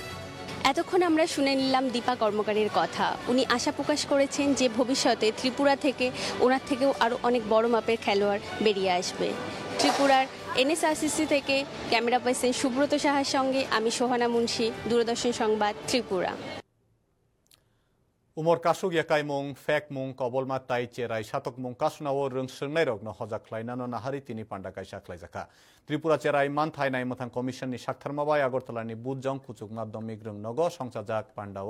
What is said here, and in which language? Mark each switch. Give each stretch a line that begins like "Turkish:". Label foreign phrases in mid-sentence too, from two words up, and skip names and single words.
Bangla: এতক্ষণ আমরা শুনে নিলাম দীপা কর্মকারের কথা। উনি আশা প্রকাশ করেছেন যে ভবিষ্যতে ত্রিপুরা থেকে ওনার থেকেও আরও অনেক বড় মাপের খেলোয়াড় বেরিয়ে আসবে। ত্রিপুরার NSRCC থেকে ক্যামেরা পার্সন সুব্রত সাহার সঙ্গে আমি সোহানা মুন্সি, দূরদর্শন সংবাদ, ত্রিপুরা।
Kok Borok: Umor kasug yakai mong fek mong kobol matai cerai satok mong kasnawo rung sengnai rok no hojak klainano nahari tini panda kaisa klaijaka. Tripura cerai manthai nai mathang commission ni saktharmabai Agartala ni Budjong kuchuk madhyamik rung nogo songsajak pandao.